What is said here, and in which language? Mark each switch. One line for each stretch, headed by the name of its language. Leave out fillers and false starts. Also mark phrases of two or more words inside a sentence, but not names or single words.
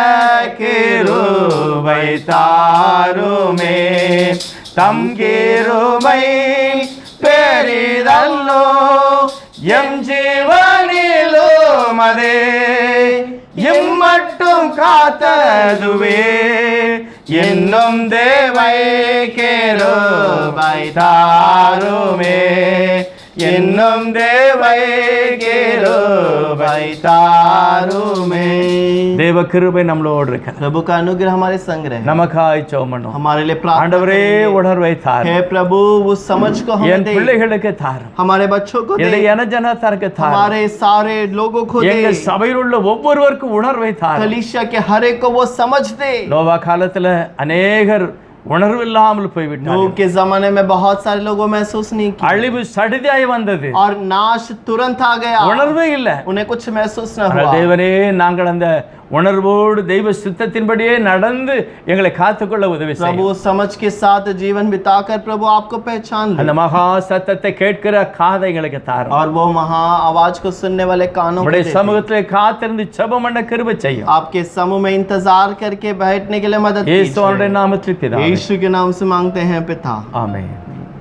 Tamil: கிருபை தாருமே, தம் கிருபை பெரிதல்லோ எம் ஜீவனிலும் அதே, இம்மட்டும் காத்ததுவே, இன்னும் தேவை கிருபை தாருமே, என்னும் தேவை கிருபை தாருமே தேவ கிருபை நம்மளோடு இருக்கிறது.
Hindi: प्रभु का अनुग्रह हमारे संग रहे
Tamil: நமக்காய் ஜெபம் பண்ணுவோம்.
Hindi: हमारे लिए प्रार्थना
Tamil: ஆண்டவரே
Hindi: करेंगे।
Tamil: உணர்வை தாரும்.
Hindi: हे प्रभु वो समझ को हमें
Tamil: என்
Hindi: दे
Tamil: பிள்ளைகளுக்கு தாரும்.
Hindi: हमारे बच्चों को दे
Tamil: என்னுடைய ஜனத்தாருக்கு தாரும்.
Hindi: हमारे सारे लोगों को
Tamil: எங்க
Hindi: दे
Tamil: சபையில் உள்ள ஒவ்வொருவருக்கும் உணர்வை தாரும்.
Hindi: कलीसिया के हर एक को वो समझ दे
Tamil: நோவா காலத்துல அநேகர் உணர்வு இல்லாமல்
Hindi: नूह
Tamil: போய்விட்டார்கள்.
Hindi: के जमाने में बहुत सारे लोगों महसूस नहीं किया
Tamil: அழிவு சடிதியாய் வந்தது.
Hindi: और नाश तुरंत आ गया
Tamil: உணர்வே இல்ல.
Hindi: उन्हें कुछ महसूस न
Tamil: ஆனால்
Hindi: हुआ
Tamil: தேவனே நாங்கள் அந்த உணர்வோடு தெய்வ சித்தத்தின்படியே நடந்து எங்களை காத்துக்கொள்ள உதவி செய்யும்.
Hindi: प्रभु समझ के साथ जीवन बिताकर प्रभु आपको पहचान ले
Tamil: அந்த மகா சத்தத்தை கேட்கிற காதை எங்களுக்கு தாரும்.
Hindi: और वो महा आवाज को सुनने वाले कानों को
Tamil: உம்முடைய
Hindi: दे।
Tamil: சமூகத்திலே காத்திருந்து ஜெபம் பண்ண கிருபை செய்யும்.
Hindi: आपके समूह में इंतजार करके बैठने के लिए मदद
Tamil: இயேசுவின்
Hindi: कीजिए
Tamil: நாமத்தில் பிதாவே.
Hindi: यीशु के नाम से मांगते हैं पिता
Tamil: ஆமென்.